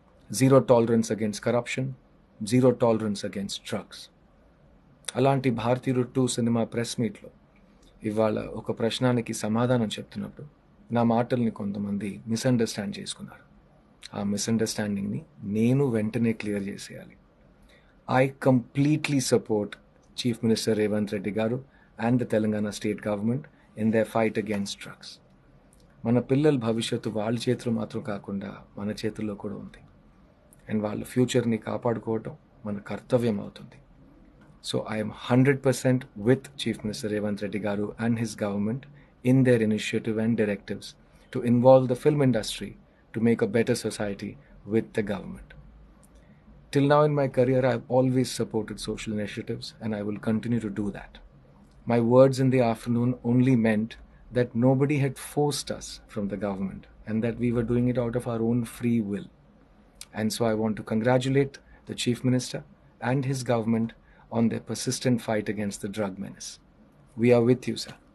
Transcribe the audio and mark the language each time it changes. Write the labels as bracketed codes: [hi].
[en] Zero tolerance against corruption, zero tolerance against drugs. [te] అలాంటి 'భారతీయుడు 2' cinema press మీట్లో ఇవాళ ఒక ప్రశ్నానికి సమాధానం చెప్తున్నప్పుడు నా మాటల్ని కొంతమంది మిస్అండర్స్టాండ్ చేసుకున్నారు. ఆ మిస్అండర్స్టాండింగ్ని నేను వెంటనే క్లియర్ చేసేయాలి. [en] I completely support Chief Minister Revanth Reddy Garu and the Telangana state government in their fight against drugs. [te] మన పిల్లల భవిష్యత్తు వాళ్ళ చేతిలో మాత్రం కాకుండా మన చేతుల్లో కూడా ఉంది. అండ్ వాళ్ళ ఫ్యూచర్ని కాపాడుకోవటం మన కర్తవ్యం అవుతుంది. [en] So I'm 100% with chief minister Revanth Reddy garu and his government in their initiative and directives to involve the film industry to make a better society with the government. Till now in my career, I've always supported social initiatives and I will continue to do that. My words in the afternoon only meant that nobody had forced us from the government and that we were doing it out of our own free will. And so I want to congratulate the Chief Minister and his government on their persistent fight against the drug menace. We are with you, sir.